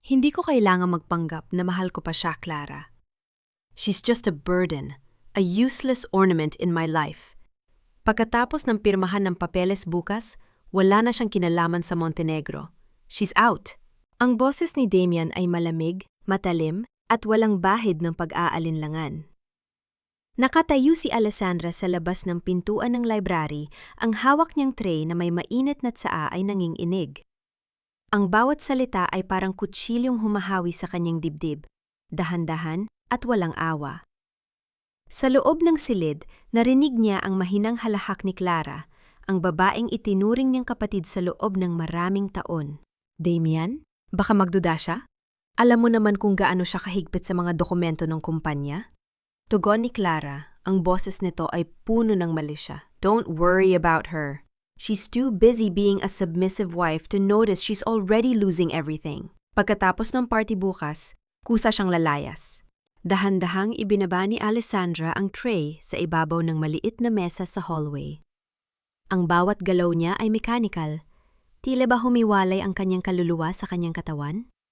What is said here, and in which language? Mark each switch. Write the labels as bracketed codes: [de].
[tl] Hindi ko kailangang magpanggap na mahal ko pa siya, Clara. [en] She's just a burden, a useless ornament in my life. [tl] Pagkatapos ng pirmahan ng papeles bukas, wala na siyang kinalaman sa Montenegro. [en] She's out. [tl] Ang boses ni Damian ay malamig, matalim, at walang bahid ng pag-aalinlangan. Nakatayo si Alessandra sa labas ng pintuan ng library, ang hawak niyang tray na may mainit na tsaa ay nanginginig. Ang bawat salita ay parang kutsilyong humahawi sa kanyang dibdib, dahan-dahan at walang awa. Sa loob ng silid, narinig niya ang mahinang halahak ni Clara, ang babaeng itinuring niyang kapatid sa loob ng maraming taon. Damian, baka magduda siya? Alam mo naman kung gaano siya kahigpit sa mga dokumento ng kumpanya? Tugon ni Clara, ang boses nito ay puno ng malisya. [en] Don't worry about her. She's too busy being a submissive wife to notice she's already losing everything. [tl] Pagkatapos ng party bukas, kusa siyang lalayas. Dahan-dahang ibinaba ni Alessandra ang tray sa ibabaw ng maliit na mesa sa hallway. Ang bawat galaw niya ay mechanical. Tila ba humiwalay ang kanyang kaluluwa sa kanyang katawan?